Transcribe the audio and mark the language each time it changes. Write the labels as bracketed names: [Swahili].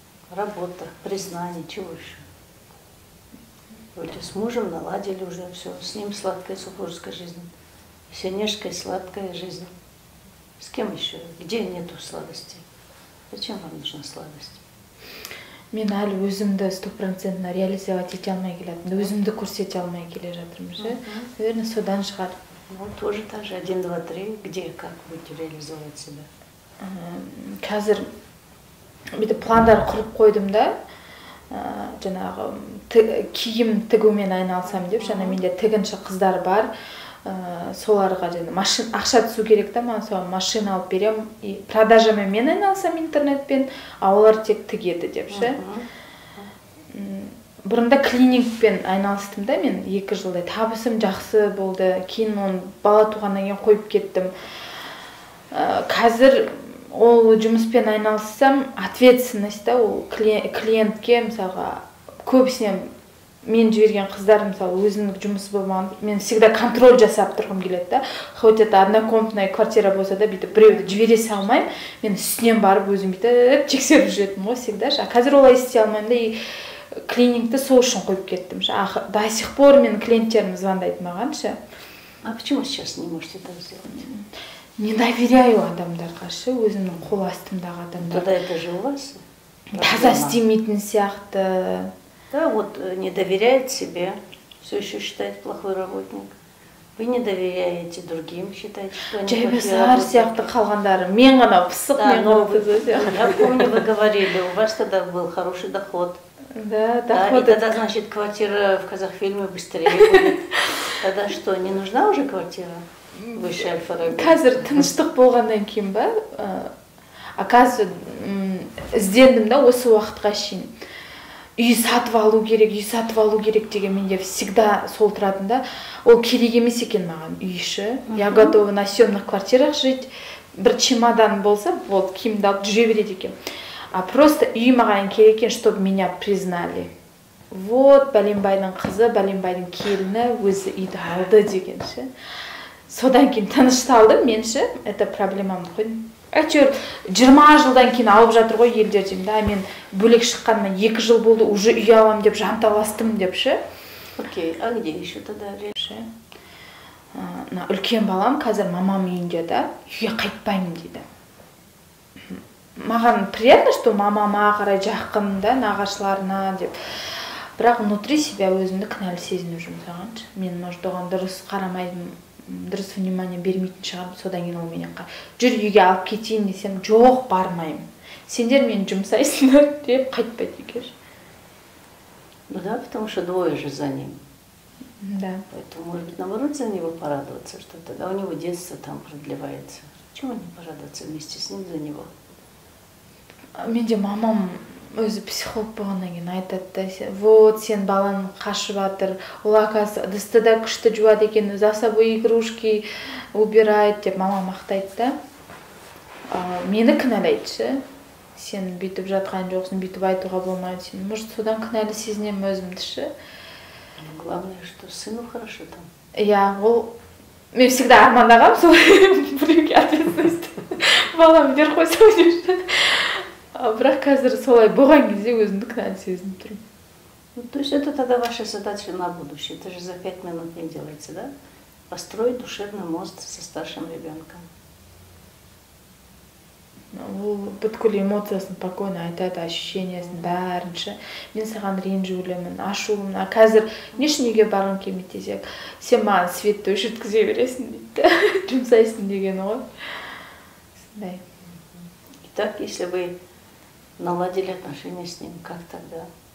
[Russian] Работа, признание, чего еще? Вроде с мужем наладили уже все, с ним сладкая супружеская жизнь. Синежская сладкая жизнь. С кем еще? Где нету сладости? Зачем вам нужна сладость? [Kazakh] Мен әлі өзімді 100% реализовать ете алмай келатырмын. Өзімді көрсете алмай келе жатырмын ше. [Russian] Наверное, [Kazakh] содан шығар. [Russian] Ну, тоже так же. 1, 2, 3. Где, как будете реализовывать себя? [Kazakh] Қазір бүйтіп пландар құрып қойдым да. Жаңағы киім тігумен айналсам деп, жаңа менде тігінші қыздар бар. Соларға ақша түсу керек та, маған соған машина алып берем, продажамен мен айналсам интернетпен, а олар тек тігеді деп ше. Бұрында клиникпен айналыстым да, мен 2 жылдай табысым жақсы болды. Кейін оны бала туғаннан кейін қойып кеттім. Қазір ол жұмыспен айналыссам, ответственность да, ол клиентке, мысалға, көбісіне мен жіберген қыздар, мысалы, өзінің жұмысы болмаған, мен всегда контроль жасап тұрғым келеді да. [Russian] Хоть это однокомнатная квартира [Kazakh] болса да, бүйтіп біреуді жібере салмаймын, мен үстінен барып өзім бүйтіп тексеріп жүретінмін ғой всегда. Қазір олай істей алмаймын да, и клиникті сол үшін қойып кеттім. До сих пор мен клиенттерім звондайды маған ше. [Russian] А почему сейчас не можете так сделать? Не доверяю [Kazakh] адамдарға ше, өзімнің қол астымдағы адамдарға. [Russian] Тогда это же у вас. [Kazakh] Таза істемейтін сияқты. [Russian] Да, вот не доверяет себе, все еще считает плохой работник. Вы не доверяете другим, считаете, что они плохие работники. [Kazakh] Мен ғана пысық, мен ғана қызы. [Russian] Я помню, вы говорили, у вас тогда был хороший доход. Да, доход. И тогда, значит, квартира в Казахфильме быстрее будет. Тогда что, не нужна уже квартира? Выше Аль-Фараби. [Kazakh] Қазір тыныштық болғаннан кейін ба, қазір іздендім да осы уақытқа шейін. Үй сатып алу керек деген менде всегда сол тұратын да. Ол керек емес екен маған үй іші. [Russian] Я готова на съемных квартирах жить. [Kazakh] Бір чемодан болса, вот киімді алып жүре береді екен. [Russian] А просто [Kazakh] үй маған керек екен, [Russian] чтобы меня признали. [Kazakh] Вот бәленбайдың қызы, бәленбайдың келіні өзі үйді алды деген ше. содан кейін тынышталдым менше, это проблемамды қойдым. Әйтеуір 20 жылдан кейін алып жатыр ғой елдер деймін да, мен бөлек шыққаныма 2 жыл болды, уже үй алам деп жанталастым деп ше. [Russian] Окей, а где еще тогда реши? [Kazakh] Үлкен балам қазір мамам үйінде да, үйге қайтпаймын дейді. Маған [Russian] приятно, что [Kazakh] мамама қарай жақын да, нағашыларына деп. Бірақ [Russian] внутри себя [Kazakh] өзімді кінәлі сезініп жұмсағаншы. Мен, может, оған дұрыс қарамаймын, дұрыс внимание бермейтін шығармын, содан кейін ол менен жүр үйге алып кетейін десем, жоқ, бармаймын. Сендер мені жұмсайсыңдар деп қайтпайды үйге. [Russian] Ну да, потому что двое же за ним. Да. Поэтому, может быть, наоборот, за него порадоваться, что тогда у него детство там продлевается. Чего не порадоваться вместе с ним за него? [Kazakh] Менде мамам өзі психолог болғаннан кейін айтады да, вот сен балаң қашып жатыр, ол [Russian] оказывается [Kazakh] ыдысты да күшті жуады екен, [Russian] за собой игрушки убирает [Kazakh] деп мама мақтайды да. Мені кінәлайды, сен бүйтіп жатқан жоқсың, бүйтіп айтуға болмайды. Сен, может, содан кінәлі сезінемін өзімді ше. [Russian] Главное, что сыну хорошо там. [Kazakh] Я, ол мен всегда армандағам солай біреуге ответственность балам бер қойсам деп. Бірақ қазір солай болған кезде өзімді кінәлі сезініп тұрмын. [Russian] Ну, то есть это тогда ваша задача на будущее. Это же за 5 минут не делается, да? Построить душевный мост со старшим ребенком. [Kazakh] Ол бүткіл эмоциясын спокойно айтады, ощущениясын бәрін ше. Мен саған ренжіп өлемін, ашуым. Қазір не үшін үйге барғым келмейді десек, сен маған светті өшірткізе бересің дейді, жұмсайсың деген ғой. Сондай. [Russian] Итак, если вы наладили отношения с ним, как тогда?